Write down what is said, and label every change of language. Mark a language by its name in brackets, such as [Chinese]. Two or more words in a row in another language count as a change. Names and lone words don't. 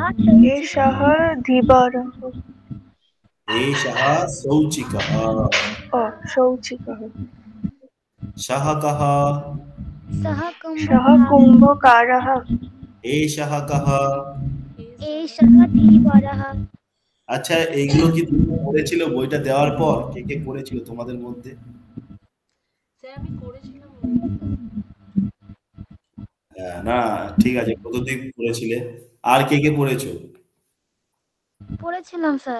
[Sanskrit] एषः धीवरः। एषः सौचिकः। शौचिकः। सः कः। सः सः कुम्भकारः। कुम्भकारः। एषः कः। एषः धीवरः। [Bangla] আচ্ছা, এইগুলো কি তোমরা পড়েছিল বইটা দেওয়ার পর? কে কে পড়েছিল তোমাদের মধ্যে? স্যার আমি করেছিলাম মনে নেই তো। হ্যাঁ, না ঠিক আছে, কতদিন পড়েছিলে? আর কে কে পড়েছো? পড়েছিলাম স্যার।